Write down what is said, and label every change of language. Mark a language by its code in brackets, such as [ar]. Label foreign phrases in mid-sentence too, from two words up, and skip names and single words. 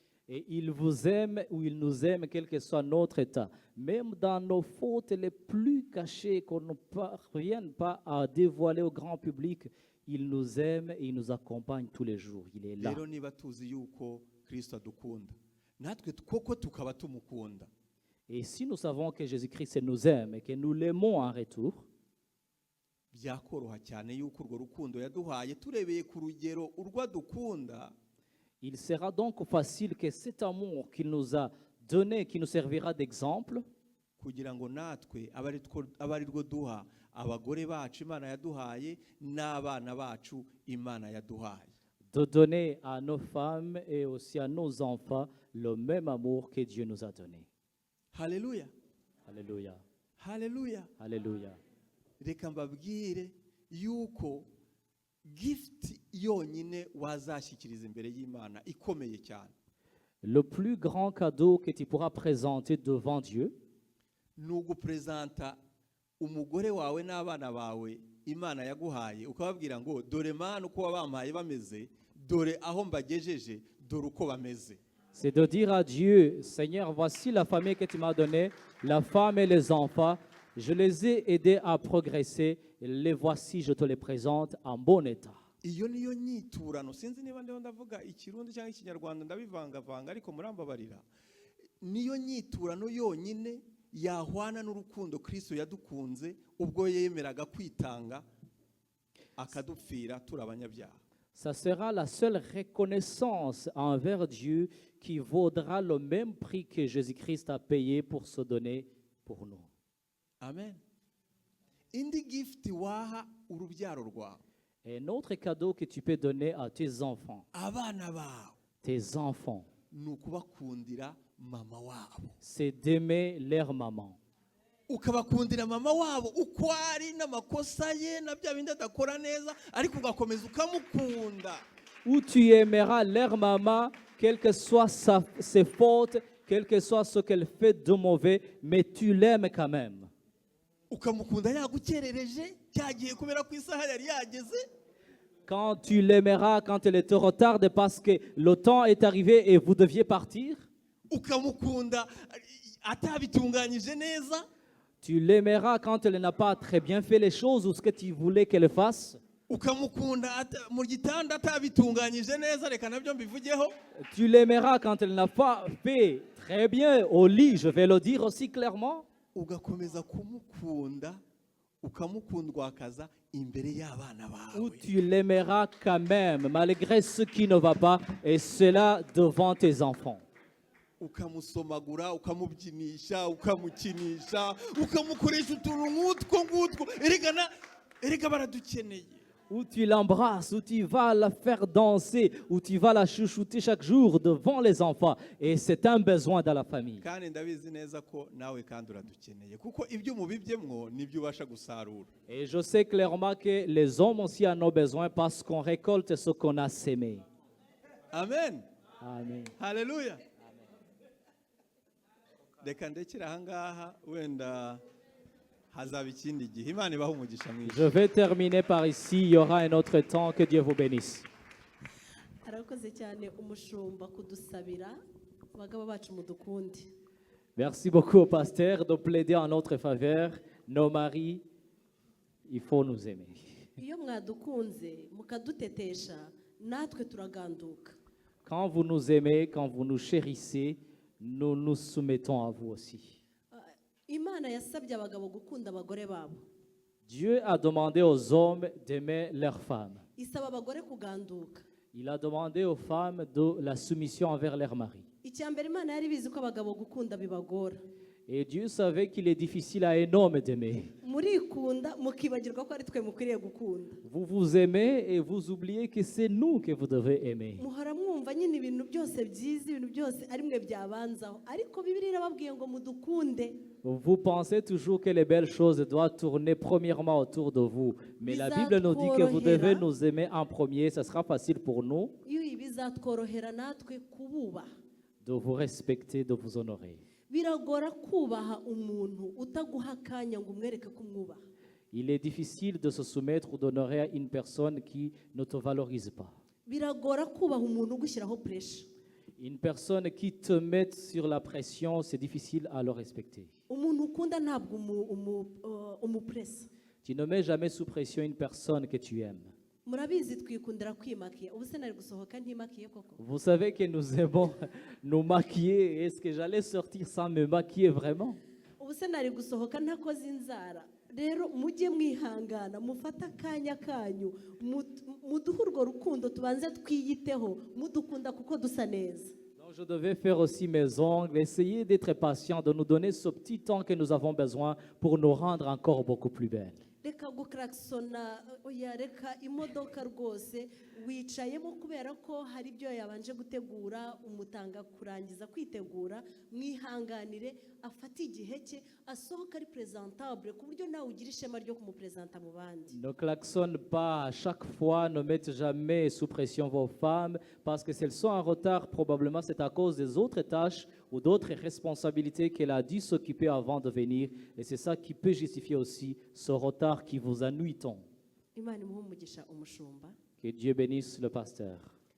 [fr] Et il vous aime ou il nous aime, quel que soit notre état. Même dans nos fautes les plus cachées, qu'on ne parvienne pas à dévoiler au grand public, il nous aime et il nous accompagne tous les jours. Il est là. [rw] rero niba tuzi yuko Kristo adukunda natwe koko tukaba tumukunda, [fr] Et si nous savons que Jésus-Christ nous aime et que nous l'aimons en retour, [rw] byakoroha cyane yuko urwo rukundo yaduhaye turebeye ku rugero urwo adukunda, [fr] il sera donc facile que cet amour qu'il nous a donné, qui nous servira d'exemple, [rw] kugira ngo natwe abe ari rwo duha abagore bacu Imana yaduhaye n'abana bacu Imana yaduhaye. [fr] de donner à nos femmes et aussi à nos enfants le même amour que Dieu nous a donné. [rw] Haleluya, [fr] Alléluia. [rw] haleluya. [fr] Alléluia. [rw] Reka mbabwire yuko gift yonyine wazashyikiriza imbere y'Imana ikomeye cyane [fr] Le plus grand cadeau que tu pourras présenter devant Dieu, [rw] ni ugupresenta umugore wawe n'abana bawe Imana yaguhaye, ukababwira ngo dore Mana uko wabampaye bameze, dore aho mbagejeje, dore uko bameze. [fr] c'est de dire à Dieu, Seigneur, voici la famille que tu m'as donnée, la femme et les enfants, je les ai aidés à progresser, les voici, je te les présente en bon état. [rw] Iyo niyo nyiturano, sinzi niba ndiho ndavuga ikirundi cyangwa ikinyarwanda ndabivangavanga ariko murambabarira, niyo nyiturano yonyine yahwana n'urukundo Kristo yadukunze ubwo yemeraga kwitanga akadupfira turi abanyabyaha. [fr] Ça sera la seule reconnaissance envers Dieu qui vaudra le même prix que Jésus-Christ a payé pour se donner pour nous. Amen. [rw] Indi gift waha urubyaro rwawe, [fr] Un autre cadeau que tu peux donner à tes enfants, [rw] abana bawe, ni ukubakundira mama wabo, [fr] c'est d'aimer leur maman. [rw] ukabakundira mama wabo uko ari n'amakosa ye na bya bindi adakora neza, ariko ugakomeza ukamukunda. [fr] Où tu aimeras leur maman, quelles que soient ses fautes, quel que soit ce qu'elle fait de mauvais, mais tu l'aimes quand même. [rw] Ukamukunda yagukerereje cyagiye kubera ko isaha yari yageze, [fr] Quand tu l'aimeras, quand elle te retarde parce que le temps est arrivé et vous deviez partir, [rw] ukamukunda atabitunganyije neza, [fr] tu l'aimeras quand elle n'a pas très bien fait les choses ou ce que tu voulais qu'elle fasse. [rw] ukamukunda mu gitanda atabitunganyije neza, reka nabyo mbivugeho, [fr] Tu l'aimeras quand elle n'a pas fait très bien au lit, je vais le dire aussi clairement. [rw] ugakomeza kumukunda ukamukundwakaza imbere y'abana [fr] Ou [rw] bawe. [fr] tu l'aimeras quand même, malgré ce qui ne va pas, et cela devant tes enfants. [rw] Ukamusomagura, ukamubyinisha, ukamukinisha, ukamukoresha utuntu nk'utwo ngutwo, erega baradukeneye. [fr] Où tu l'embrasses, où tu vas la faire danser, où tu vas la chouchouter chaque jour devant les enfants. Et c'est un besoin dans la famille. [rw] Kandi ndabizi neza ko nawe kandi uradukeneye, kuko ibyo mubibyemwo nibyo ubasha gusarura. [fr] Et je sais clairement que les hommes aussi en ont besoin parce qu'on récolte ce qu'on a sémé. Amen. Amen. Haleluya. [rw] Reka ndekere aha ngaha, wenda hazaba ikindi gihe. Imana ibahe umugisha mwinshi. [fr] Je vais terminer par ici. Il y aura un autre temps. Que Dieu vous bénisse. [rw] arakoze cyane umushumba kudusabira abagabo bacu mudukunde. [fr] Merci beaucoup au pasteur de plaider en notre faveur. Nos maris, il faut nous aimer. [rw] Iyo mwadukunze mukadutetesha natwe turaganduka. [fr] Quand vous nous aimez, quand vous nous chérissez, nous nous soumettons à vous aussi. [rw] Imana yasabye abagabo gukunda abagore babo. [fr] Dieu a demandé aux hommes d'aimer leurs femmes. [rw] Isaba abagore kuganduka. [fr] Il a demandé aux femmes de la soumission envers leurs maris. [rw] Icyambere Imana yari bizi ko abagabo gukunda bibagora. [fr] Et Dieu savait qu'il est difficile à un homme d'aimer. [rw] Murikunda mukibagirwa ko ari twe mukwiriye gukunda. [fr] Vous vous aimez et vous oubliez que c'est nous que vous devez aimer. [rw] Muhora mwumva nyine ibintu byose byiza, ibintu byose ari mwe byabanzaho, ariko Bibiliya irababwiye ngo mudukunde. [fr] Vous pensez toujours que les belles choses doivent tourner premièrement autour de vous. Mais la Bible nous dit que vous devez nous aimer en premier. Ce sera facile pour nous [rw] Iyo bizatworohera natwe kububaha. [fr] de vous respecter, de vous honorer. [rw] Biragora kubaha umuntu utaguha akanya ngo umwereke ko umwubaha. [fr] Il est difficile de se soumettre ou d'honorer une personne qui ne te valorise pas. [rw] Biragora kubaha umuntu ugushyiraho pressure. [fr] Une personne qui te met sur la pression, c'est difficile à le respecter. [rw] umuntu ukunda ntabwo umupuresa. [fr] Tu ne mets jamais sous pression une personne que tu aimes. [rw] murabizi twikundira kwimakiya ubu se nari gusohoka ntimakiye koko. [fr] Vous savez que nous aimons nous maquiller. Est-ce que j'allais sortir sans me maquiller vraiment? [rw] ubu se nari gusohoka ntakoze inzara. rero mujye mwihangana mufate akanya kanyu muduhe urwo rukundo tubanze twiyiteho mudukunda kuko dusa neza. [fr] Donc je devais faire aussi mes ongles, essayer d'être patient, de nous donner ce petit temps que nous avons besoin pour nous rendre encore beaucoup plus belles. [rw] reka gukarakisona oya reka imodoka rwose wicayemo kubera ko hari ibyo yabanje gutegura umutanga kurangiza kwitegura mwihanganire afate igihe cye asohoka ari présentable ku buryo nawe ugira ishema ryo kumupresenta mu bandi. [fr] Ne klaxonne pas à chaque fois, ne mettez jamais sous pression vos femmes parce que si elles sont en retard, probablement c'est à cause des autres tâches ou d'autres responsabilités qu'elle a dû s'occuper avant de venir et c'est ça qui peut justifier aussi ce retard qui vous ennuie tant. [rw] Imana imuhe umugisha umushumba. [fr] Que Dieu bénisse le pasteur.